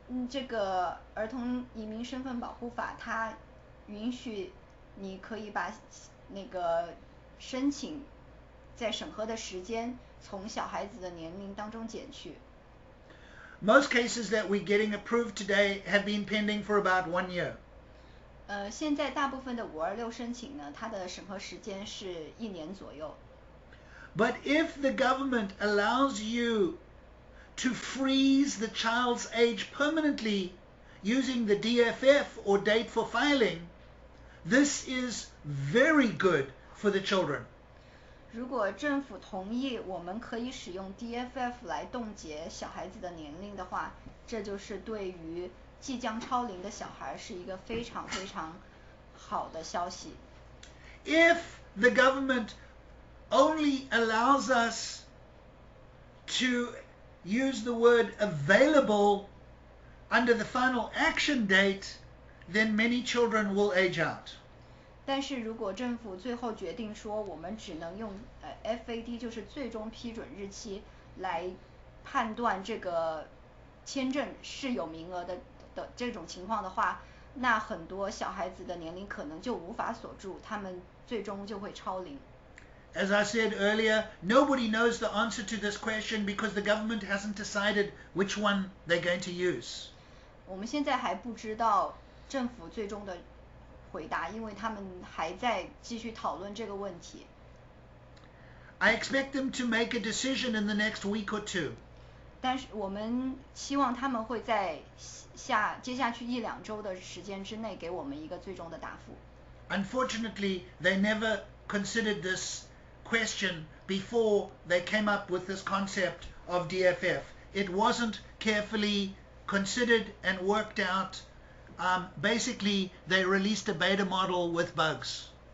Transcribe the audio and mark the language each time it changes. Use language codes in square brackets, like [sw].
[zh] 这个儿童移民身份保护法，它允许你可以把那个申请在审核的时间从小孩子的年龄当中减去。 [en] Most cases that we're getting approved today have been pending for about 1 year. [zh] 现在大部分的526申请呢，它的审核时间是1年左右。 [en] But if the government allows you to freeze the child's age permanently using the DFF or date for filing, this is very good for the children. [zh] 如果政府同意我们可以使用 DFF 来冻结小孩子的年龄的话，这就是对于即将超龄的小孩是一个非常非常好的消息。 [en] If the government only allows us to use the word available under the final action date, then many children will age out. [zh] 但是如果政府最后决定说我们只能用FAD 就是最终批准日期来判断这个签证是有名额的这种情况的话，那很多小孩子的年龄可能就无法锁住，他们最终就会超龄。 [en] As I said earlier, nobody knows the answer to this question because the government hasn't decided which one they're going to use. [zh] 我们现在还不知道政府最终的回答，因为他们还在继续讨论这个问题。 [en] I expect them to make a decision in the next week or two. [zh] 但是我们希望他们会在接下去1-2周的时间之内给我们一个最终的答复。 [en] Unfortunately, they never considered this question before they came up with this concept of DFF. It wasn't carefully considered and worked out. Basically, they released a beta model with bugs.